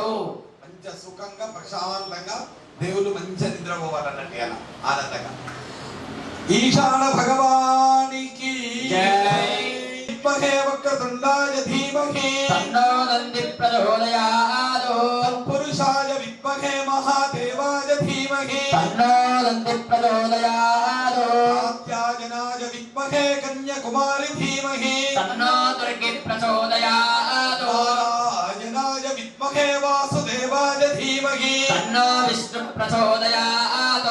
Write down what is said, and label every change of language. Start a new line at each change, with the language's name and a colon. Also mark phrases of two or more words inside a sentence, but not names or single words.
Telugu: మంచి సుఖంగా ప్రశాంతంగా దేవుడు మంచి నిద్రపోవాలన్నట్టు అలా ఆనందంగా ఈశాన భగవానికి జై.
Sanskrit: విద్మహే వక్రతుండాయ ధీమహి తన్నో నంది ప్రచోదయాత్ తత్పురుషాయ విద్మహే మహాదేవాయ ధీమహి तन्नो दन्ति प्रचोदयात् कात्यायनाय विद्महे कन्याकुमारी धीमहि तन्नो दुर्गे प्रचोदयात् नारायणाय विद्महे वासुदेवाय धीमहि तन्नो विष्णु प्रचोदयात्